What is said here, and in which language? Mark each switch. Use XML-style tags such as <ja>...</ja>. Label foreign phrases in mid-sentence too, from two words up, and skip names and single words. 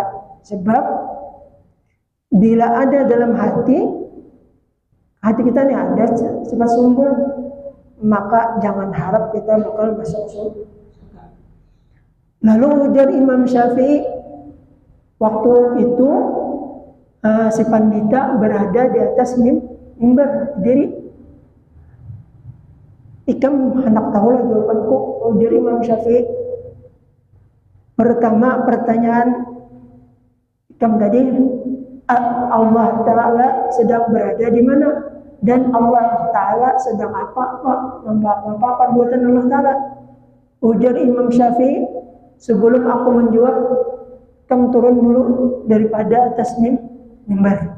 <id>Sebab bila ada dalam hati kita ini ada sifat sombong, maka jangan harap kita bakal masuk surga. Lalu ujar Imam Syafi'i, waktu itu si pandita berada di atas mimbar berdiri. Ikam hendak tahu lah jawabanku, ujar Imam Syafi'i. Pertama pertanyaan Ikam tadi, Allah Ta'ala sedang berada di mana? Dan Allah Ta'ala sedang apa perbuatan Allah Ta'ala? Ujar Imam Syafi'i, sebelum aku menjawab, kamu turun dulu daripada atas mimbar.</id>